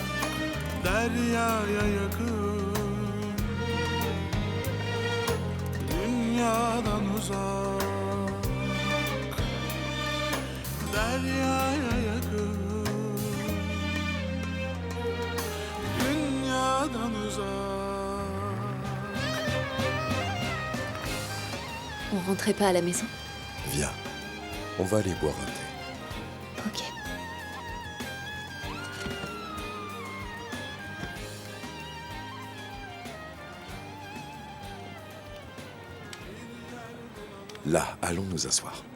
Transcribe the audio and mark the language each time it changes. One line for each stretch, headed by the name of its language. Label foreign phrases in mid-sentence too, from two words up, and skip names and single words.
Turkish: Deryaya yakın, dünyadan uzak. Deryaya yakın, dünyadan uzak.
French: On rentrait pas à la maison? Viens, on va aller boire un thé. Ok. Là, allons nous asseoir.